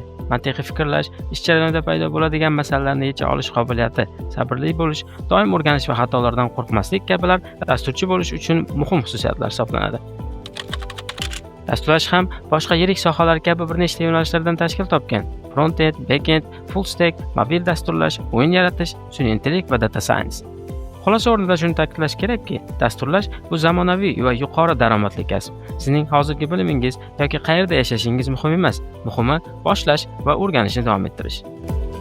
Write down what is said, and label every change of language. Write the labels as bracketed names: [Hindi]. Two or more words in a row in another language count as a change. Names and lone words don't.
[Uzbek] Mantiqiy fikrlash, ish jarayonida paydo bo'ladigan masalalarni yecha olish qobiliyati, sabrli bo'lish, doim o'rganish va xatolardan qo'rqmaslik kabilar dasturchi bo'lish uchun muhim xususiyatlar hisoblanadi. Dasturlash ham boshqa yirik sohalar kabi bir nechta yo'nalishlardan tashkil topgan. [English] Front-end, back-end, full stack, [Uzbek] mobil dasturlash, o'yin yaratish, sun'iy intellekt va [English] data science. [Uzbek] Xulosa o'rnida shuni ta'kidlash kerakki, dasturlash bu zamonaviy va yuqori daromadli kasb. Sizning hozirgi bilimingiz yoki qayerda yashashingiz muhim emas. Muhimi boshlash va o'rganishni davom ettirish.